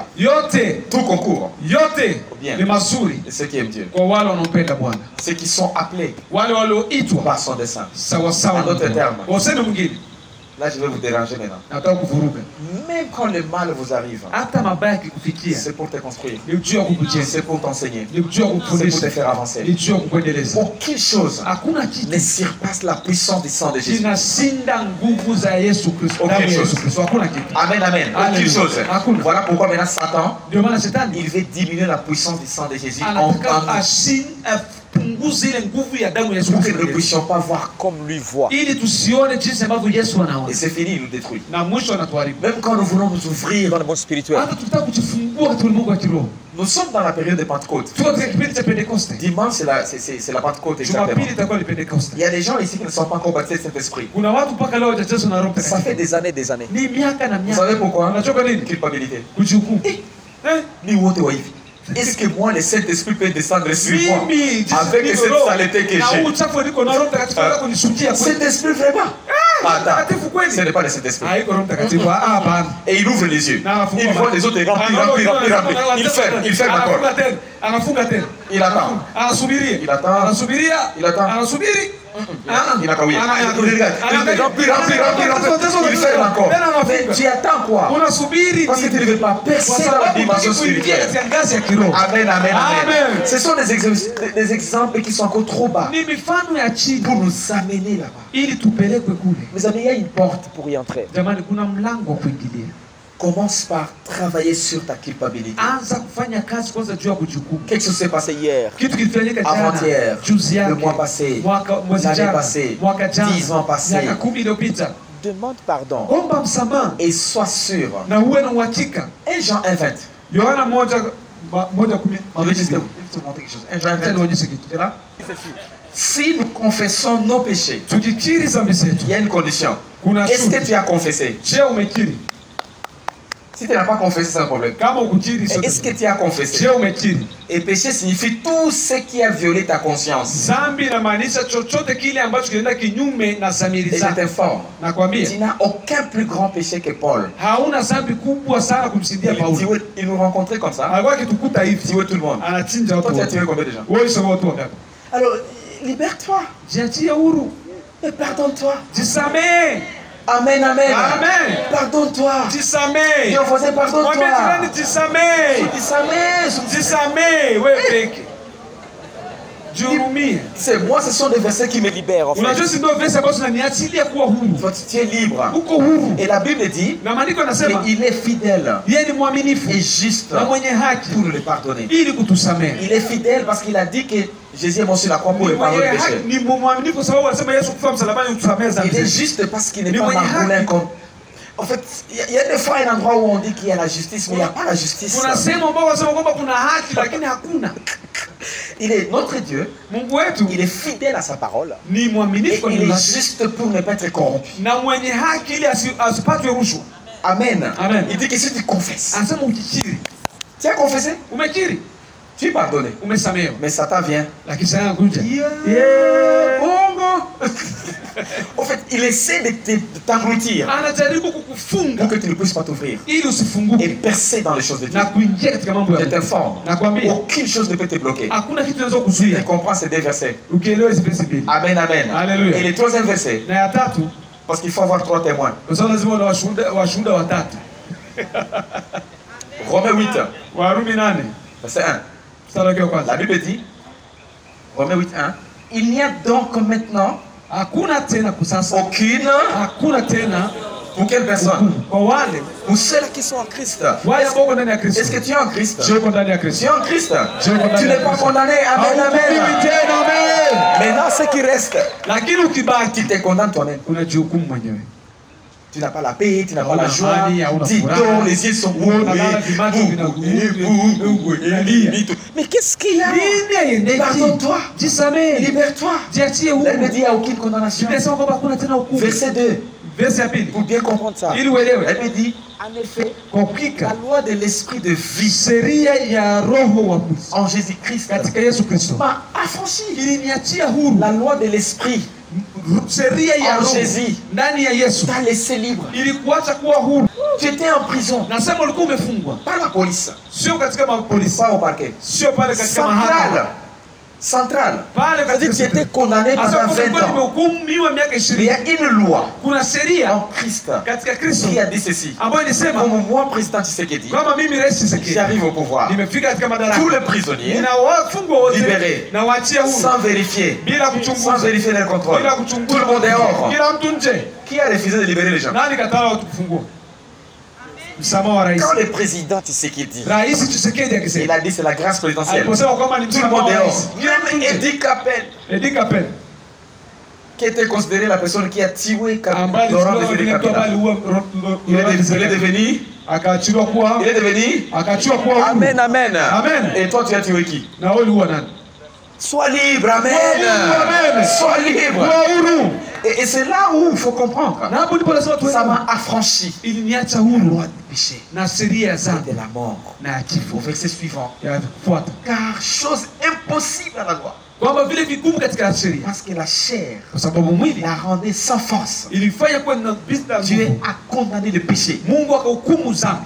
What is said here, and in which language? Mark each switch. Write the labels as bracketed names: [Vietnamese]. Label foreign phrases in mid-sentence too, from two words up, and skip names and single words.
[Swahili] yote [French] tout concourt, [Swahili] yote [French] Bien. [Swahili] ni mazuri [French] et ceux qui aiment Dieu, [Swahili] kwa wale wanaopenda Bwana, [French] ceux qui sont appelés [Swahili] wale walioitwa [French] par son dessein. [Swahili] sawa sawa. [French] En d'autres termes. [Swahili] Useme mwingine, [French] Là, je vais vous déranger maintenant. [Swahili] nataka kuvuruga. [French] Même quand le mal vous arrive, [Swahili] Hata mabaya yakikufikia [French] c'est pour te construire, [Swahili] ni ujue wa kukujenga, [French] c'est pour t'enseigner, [Swahili] ni ujue wa [French] c'est pour te [Swahili] kukufundisha, [French] faire avancer. [Swahili] ni ujue wa kukuendeleza. [French] Aucune chose [Swahili] Hakuna [French] ne [Swahili] kitu [French] surpasse la puissance du sang de Jésus. [Swahili] kinashinda nguvu za Yesu Kristo, [French] Aucune [Swahili] damu ya Yesu [French] chose. [Swahili] Kristo. Hakuna kitu. [French] Amen, amen. Aucune Alléluia. chose. [Swahili] Hakuna. [French] Voilà pourquoi maintenant Satan, [Swahili] Ndio maana shetani [French] il veut diminuer la puissance du sang de Jésus en [Swahili] anataka [French] nous, [Swahili] apunguze ile nguvu ya damu ya Yesu [French] pour que nous ne [Swahili] Kristo, [French] puissions pas voir comme lui voit. [Swahili] ili tusione jinsi ambavyo Yesu [French] Et [Swahili] anaona, [French] c'est fini, il nous détruit. [Swahili] na mwisho anatuharibu. [French] Même quand nous voulons nous ouvrir dans le monde spirituel, [Swahili] Hata tutaka kujifungua katika ulimwengu wa kiroho. [French] nous sommes dans la période de Pentecôte. [Swahili] Tuko katika kipindi cha Pentekoste. [French] Dimanche, c'est la Pentecôte exactement. [Swahili] Jumapili itakuwa ni Pentekoste. [French] Il y a des gens ici qui ne sont pas encore baptisés de Saint-Esprit. [Swahili] Kuna watu mpaka leo hawajajazwa na Roho [French] Ça fait [Swahili] Mtakatifu. [French] des années. [Swahili] Ni miaka na [French] Vous [Swahili] miaka. [French] savez pourquoi? [Swahili] Unajua kwa nini? [French] Culpabilité. [Swahili] Kujihukumu. Ni wote wa hivi. [French] Est-ce que moi, le Saint-Esprit peut descendre sur moi [Swahili] Mimi [French] avec cette saleté que [Swahili] na huu [French] j'ai? [Swahili] uchafu niko na Roho Mtakatifu anataka kunishukia kweli. [French] Saint-Esprit vraiment? Attends, [Swahili] Mtakatifu kweli. [French] ce n'est pas le Saint-Esprit. [Swahili] Haiko Roho Mtakatifu. Hapana. [French] Et il ouvre les yeux. [Swahili] Na anafunga [French] Il voit les autres remplis. Il ferme encore. [Swahili] Anafunga tena. Anafunga tena. [French] Il attend. [Swahili] Anasubiria. [French] Il attend. [Swahili] Anasubiria. [French] Il attend. [Swahili] Anasubiri. [French] Il a kawia. Il remplit. Il ferme encore. Mais tu attends quoi? [Swahili] Unasubiri [French] Parce que tu ne veux pas percer dans la dimension spirituelle. [Swahili] katika ngazi ya kiroho. Amen, amen, amen. Amen. [French] Ce sont des exemples qui sont encore trop bas [Swahili] Ni mifano ya chini [French] pour nous amener là-bas. [Swahili] ili tupelekwe kule. [French] Mes amis, il y a une porte pour y entrer. [Swahili] Jamani, kuna mlango wa kuingilia. [French] Commence par travailler sur ta culpabilité. [Swahili] Anza kufanya kazi kwanza juu ya kujihukumu. [French] Quelque chose s'est passé hier, [Swahili] Kitu kilifanyika jana, [French] avant-hier, [Swahili] juzi [French] le [Swahili] yake, [French] mois passé, [Swahili] mwezi [French] l'année [Swahili] jana, [French] passée, [Swahili] mwaka jana, [French] 10 ans passés. [Swahili] miaka 10 iliyopita. [French] Demande pardon [Swahili] Omba msamaha [French] et sois sûr. [Swahili] na uwe na uhakika. [French] 1 Jean 1:20. [Swahili] Yohana 1:10. [French] Je vais juste te montrer quelque chose. 1 Jean [Swahili] Acha 1:20. nionyeshe kitu. Ela, [French] Si nous confessons nos péchés, [Swahili] tukikiri dhambi zetu, [French] il y a une condition. [Swahili] kuna [French] Est-ce que [Swahili] shuti. [French] tu as confessé? [Swahili] Je, umekiri? [French] Si tu n'as pas confessé, c'est un problème. [Swahili] Kama ukukiri [French] Mais est-ce que tu as confessé? [Swahili] je, umekiri? [French] Et péché signifie tout ce qui a violé ta conscience. [Swahili] Dhambi inamaanisha chochote kile ambacho kinaenda kinyume na dhamiri [French] Et je [Swahili] zako. [French] t'informe, [Swahili] Nakwambia, [French] tu n'as aucun plus grand péché que Paul. [Swahili] hauna dhambi kubwa sana kumshindia Paulo. [French] Il nous rencontrait comme ça. [Swahili] Alikuwa akitukuta [French] Il [Swahili] hivi, [French] tuait tout le monde. [Swahili] anachinja [French] Toi, [Swahili] watu [French] tu as [Swahili] wote. [French] tué combien de gens? [Swahili] Wewe sio watu wangapi? [French] Alors, libère-toi. [Swahili] Jiachie huru, [French] Et pardonne-toi. [Swahili] jisamehe. Amen, amen. Amen. [French] Pardonne-toi. [Swahili] Jisamehe. [French] Dieu faisait [Swahili] Mwambie [French] pardonne-toi. [Swahili] jirani jisamehe. Jisamehe wewe peke. Jihurumie. [French] C'est moi, ce sont des versets qui me libèrent en [Swahili] Unajua [French] fait. [Swahili] si ndio verse ambazo zinaniachilia kuwa huru. [French] Toi, tu es libre. [Swahili] Uko huru. [French] Et la Bible dit [Swahili] Na maandiko yanasema [French] qu'il est fidèle [Swahili] yeye ni mwaminifu [French] et juste [Swahili] na mwenye haki [French] pour nous les pardonner. [Swahili] ili kutusamehe. [French] Il est fidèle parce qu'il a dit que Jésus est mort sur la croix pour [Swahili] Ni [French] le pardon [Swahili] mwenye [French] des [Swahili] haki, [French] péchés. [Swahili] ni mwaminifu kwa sababu anasema Yesu kufa msalabani kutusamehe dhambi [French] Il est [Swahili] zetu. [French] juste parce qu'il n'est Mais pas moi, margoulin il y a- comme... En fait, il y a des fois un endroit où on dit qu'il y a la justice, mais il n'y a pas la justice. [Swahili] Kuna sehemu ambao wanasema kwamba kuna haki lakini hakuna. [French] Il est notre Dieu, [Swahili] Mungu wetu [French] il est fidèle à sa parole. [Swahili] ni [French] Et [Swahili] mwaminifu kwa [French] il [Swahili] neno [French] est [Swahili] lake [French] juste pour ne pas être corrompu. [Swahili] na mwenye haki ili asipatwe rushwa. Amen. Amen. [French] Il dit que si tu confesses, [Swahili] Anasema ukikiri, [French] tu as confessé, [Swahili] umekiri, [French] tu es pardonné. [Swahili] umesamehewa. [French] Mais Satan vient. [Swahili] Lakini sasa anakuja. Bongo. [French] En fait, il essaie de t'engloutir [Swahili] Anajaribu kukufunga [French] pour que tu ne puisses pas t'ouvrir [Swahili] ili [French] et [Swahili] usifunguke [French] percer dans les choses de Dieu. [Swahili] na kuingia katika mambo ya [French] Je [Swahili] Mungu. [French] t'informe, [Swahili] Nakwambia [French] aucune chose ne peut te bloquer. [Swahili] hakuna kitu kinaweza [French] Tu [Swahili] kuzuia [French] comprends ces deux versets. [Swahili] ukielewa hizi verse mbili. Amen, amen. Alléluia. [French] Et le troisième verset, [Swahili] Na ya tatu, [French] parce qu'il faut avoir 3 témoins. [Swahili] kwa sababu lazima una washuhuda watatu. [French] Romains 8, [Swahili] Warumi 8 [French] verset 1. [Swahili] mstari wake wa kwanza. [French] La Bible dit, Romains 8, 1, il n'y a donc maintenant [Swahili] Hakuna tena kusasa, [French] aucune, [Swahili] hakuna tena [French] pour quelle personne? [Swahili] hukumu kwa wale [French] Pour ceux qui sont en Christ. [Swahili] wale ambao wako ndani ya Kristo. [French] Est-ce que tu es en Christ? [Swahili] Je uko ndani ya [French] Tu [Swahili] Kristo. [French] es en Christ. [Swahili] Je uko ndani [French] Tu [Swahili] ya [French] n'es pas [Swahili] Kristo. [French] condamné. Amen, [Swahili] Hauhukumiwi amen. tena, amen. [French] Maintenant, ce qui reste, [Swahili] Lakini ukibaki [French] tu te condamnes toi-même. [Swahili] unajihukumu mwenyewe. [French] Tu n'as pas la paix, tu n'as pas la [Swahili] Hauna [French] joie. [Swahili] amani, hauna [French] Dis [Swahili] furaha. [French] donc, les yeux sont [Swahili] Unalala vimacho vinalia. [French] Mais qu'est-ce qu'il y a? [Swahili] Nini haiendeki? [French] Pardonne-toi. [Swahili] Jisamehe. [French] Libère-toi. [Swahili] Jiachie [French] La Bible [Swahili] huru. [French] dit il n'y a aucune condamnation. [Swahili] Biblia inasema kwamba hakuna tena hukumu. [French] Verset 2. [Swahili] Verse ya pili. [French] Pour bien comprendre ça. [Swahili] Ili uelewe. [French] Elle dit, en effet, [Swahili] Kwa [French] la [Swahili] hakika [French] loi de l'esprit de vie [Swahili] sheria ya roho wa Mungu [French] en Jésus-Christ [Swahili] katika Yesu Kristo [French] m'a affranchi. [Swahili] iliniachia huru. [French] La loi de l'esprit [Swahili] Sheria ya [French] en [Swahili] roho Jésus ndani ya Yesu [French] t'a laissé libre. [Swahili] ilikuacha kuwa huru. [French] Tu étais en prison, [Swahili] Nasema ulikuwa umefungwa, [French] pas la police, [Swahili] sio katika mapolisi, [French] pas au parquet. [Swahili] sio pale katika Centrale. mahakama, Centrale. pale [French] C'est-à-dire que tu [Swahili] katika [French] étais condamné pendant 20 ans. [Swahili] nimehukumiwa miaka [French] Il y [Swahili] 20. [French] a une loi [Swahili] Kuna sheria [French] en Christ [Swahili] katika Kristo [French] qui a dit ceci. [Swahili] ambayo ilisema [French] Comme moi, président Tshisekedi, [Swahili] kama mimi Rais Tshisekedi [French] j'arrive au pouvoir. [Swahili] nimefika katika madaraka, [French] Tous les prisonniers, [Swahili] ninawafungwa wote [French] libérés, [Swahili] na waachia huru [French] sans vérifier, [Swahili] bila [French] sans [Swahili] kuchunguza, [French] vérifier leur contrôle. [Swahili] bila [French] Tout [Swahili] kuchunguza, [French] le monde est hors. [Swahili] kila mtu nje. [French] Qui a refusé de libérer les gens? [Swahili] Nani katala watu kufungua? Msamaha wa rais. [French] Quand le président Tshisekedi, [Swahili] Rais Tshisekedi [French] il [Swahili] akisema, [French] a dit c'est la grâce présidentielle. [Swahili] aliposema kwamba ni [French] Tout le [Swahili] msamaha [French] monde [Swahili] wa [French] est [Swahili] rais, [French] hors. [Swahili] kila mtu [French] Même [Swahili] nje. Edi Kapel, Edi Kapel [French] qui était considéré la personne qui a tué [Swahili] ambaye Laurent alichukua Désiré mtu ambaye Kabila. aliua [French] Il est Laurent Désiré devenu, [Swahili] akaachiliwa kuwa [French] il est devenu. [Swahili] akaachiliwa kuwa huru. Amen, amen. Amen. [French] Et toi, tu as tué qui? [Swahili] Na wewe uliua nani? [French] Sois libre, amen. Amen. Sois libre. [Swahili] Kuwa huru. [French] Et c'est là où il faut comprendre. [Swahili] Na hapo ndipo lazima [French] Ça [Swahili] tuwe [French] m'a affranchi. [Swahili] iliniacha [French] La [Swahili] huru [French] loi du péché [Swahili] na sheria ya [French] et [Swahili] dhambi [French] de la mort. [Swahili] na ya [French] Au [Swahili] kifo [French] verset suivant. [Swahili] ya kufuata, [French] Car chose impossible à la loi. [Swahili] kwamba vile vigumu katika sheria, [French] Parce que la chair [Swahili] kwa sababu mwili [French] la rendait sans force. [Swahili] ilifanya kuwa na bila [French] Dieu [Swahili] nguvu. [French] a condamné le péché [Swahili] Mungu akahukumu dhambi